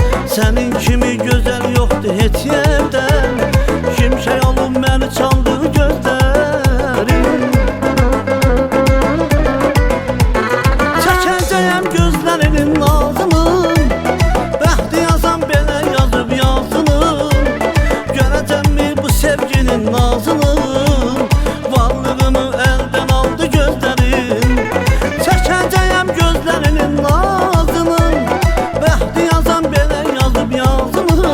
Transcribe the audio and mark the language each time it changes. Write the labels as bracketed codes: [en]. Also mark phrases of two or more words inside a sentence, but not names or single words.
[tr] Senin kimi güzel yoktu hiç yerde. Şimşek olup beni çaldı gözlerin. Çekeceğim gözlerinin nazını, [az] bəxti yazan belə yazıb yazını. [tr] Görəcəm mi bu sevginin nazını, varlığımı elden aldı gözlerin. Çekeceğim gözlerinin nazını, [az] bəxti yazan belə yazıb yazını.